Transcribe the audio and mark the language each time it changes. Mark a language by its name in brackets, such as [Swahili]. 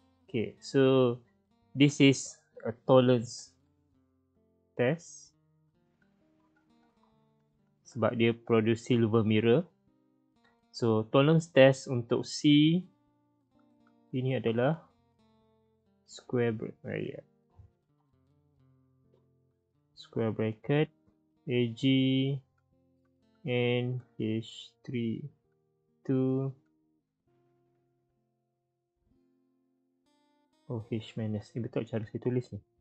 [English] Okay, so this is a tolerance test. [Malay] Sebab dia [English] produce silver mirror. So tolerance test [Malay] untuk C ini adalah [English] square bracket. Square bracket Ag and H3 2 OH minus. [Malay] Ini betul cara saya tulis ni.